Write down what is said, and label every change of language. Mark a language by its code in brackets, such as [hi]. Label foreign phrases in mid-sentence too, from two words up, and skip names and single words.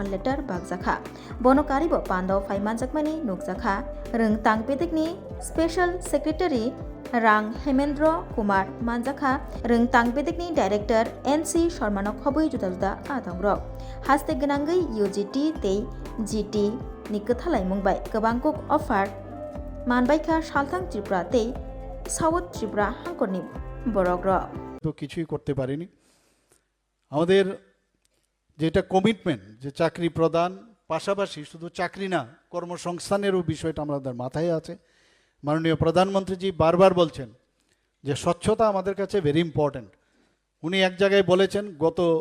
[trp] लेटार बागजाखा बनकारिबो पान्दाव फाइमानजाक मानि नुकजाखा रों तांगबेदिकनि [en] special secretary [trp] रां हेमेन्द्र कुमार मानजाखा रों तांगबेदिकनि डाइरेक्टर NC शर्मानो खबै जुदा जुदा आदंग्रक हास्ते गनांगै UGT ते GT नि कथालाय मुंबाय गोबांकुक अफार मानबायखा सालथां त्रिपुरा ते साउथ त्रिपुरा हांकरनि बरग्र [bn] তো কিছুই করতে পারিনি আমাদের যেটা কমিটমেন্ট যে চাকরি প্রদান পাশাপাশি শুধু চাকরি না কর্মসংস্থানেরও বিষয়টা আমাদের মাথায় আছে মাননীয় প্রধানমন্ত্রীজি বারবার বলছেন যে স্বচ্ছতা আমাদের কাছে [en] very important [bn] উনি এক জায়গায় বলেছেন গত